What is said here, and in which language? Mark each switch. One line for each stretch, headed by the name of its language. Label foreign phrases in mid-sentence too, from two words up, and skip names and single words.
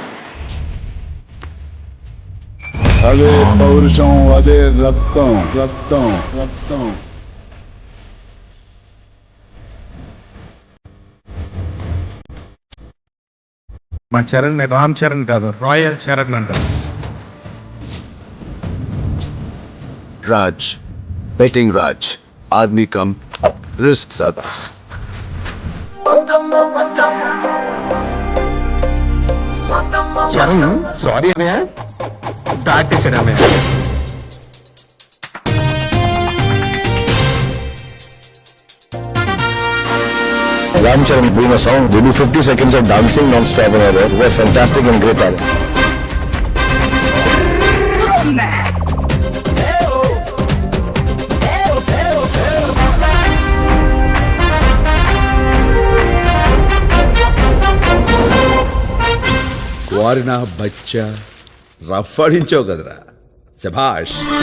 Telugu: అదే పౌరుషం, అదే రక్తం రక్తం రక్తం. మా చరణ్ రామ్ చరణ్ కాదు, రాయల్ చరణ్ అంటారు.
Hindi: राज, बेटिंग राज, आदमी कम, रिस्क ज्यादा.
Telugu: చరణ్ సారీ అన్నయ్య, దాటేశాడు అన్నయ్య.
English: Ram Charan doing a song, they do 50 seconds of dancing non-stop and all that. They were fantastic and great talent.
Telugu: వారినా బచ్చా రఫ్ ఆడించావు కదరా, శభాష్.